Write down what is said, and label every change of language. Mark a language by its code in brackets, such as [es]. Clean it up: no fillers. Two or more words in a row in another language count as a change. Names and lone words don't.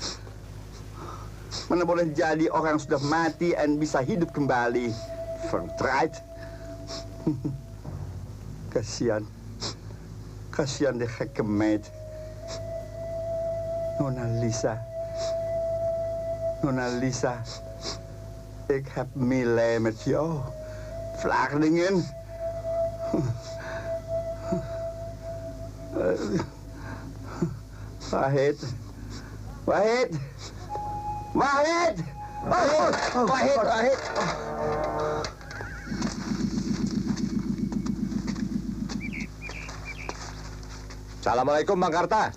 [id] Mana boleh jadi orang sudah mati dan bisa hidup kembali. [nl] Verdraaid. Kasihan. Kasihan de gekke meid. Nona Lisa. Nona Lisa. Ik heb meelij met jou. Flardingen. Wahid. Wahid. Wahid. Wahid. Wahid. Wahid. [id] Assalamualaikum Bang Karta.